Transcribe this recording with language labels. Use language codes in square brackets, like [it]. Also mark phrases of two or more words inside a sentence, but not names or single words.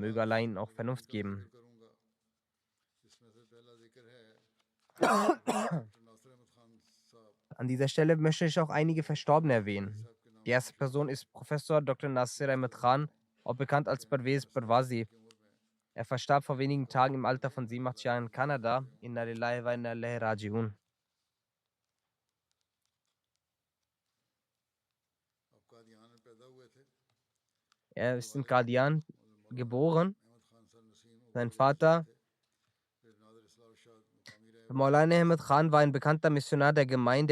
[de] Möge Allah ihnen auch Vernunft geben. An dieser Stelle möchte ich auch einige Verstorbene erwähnen. Die erste Person ist Professor Dr. Nasir Ahmed Khan, auch bekannt als Parvez Parwazi. Er verstarb vor wenigen Tagen im Alter von 87 Jahren in Kanada. [ar] إنا لله وإنا إليه راجعون. [de] Er ist in Qadian geboren. Sein Vater, Maulana Ahmed Khan, war ein bekannter Missionar der Gemeinde.